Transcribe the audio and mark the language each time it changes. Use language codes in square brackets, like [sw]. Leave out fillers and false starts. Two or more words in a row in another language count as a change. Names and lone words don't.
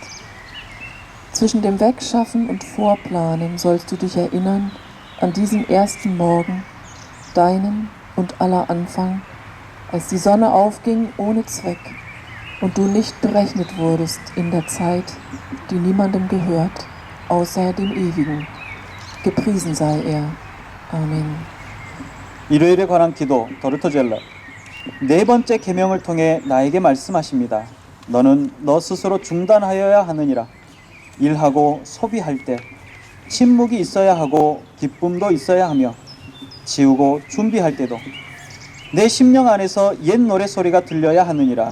[de] Zwischen dem Wegschaffen und Vorplanen sollst du dich erinnern an diesen ersten Morgen, deinen und aller Anfang, als die Sonne aufging ohne Zweck und du nicht berechnet wurdest in der Zeit, die niemandem gehört, außer dem Ewigen. Gepriesen sei er. Amen. [ko] 일요일에 관한 기도 도르토젤러. 네 번째 계명을 통해 나에게 말씀하십니다. 너는 너 스스로 중단하여야 하느니라. 일하고 소비할 때 침묵이 있어야 하고 기쁨도 있어야 하며 지우고 준비할 때도 내 심령 안에서 옛 노래 소리가 들려야 하느니라.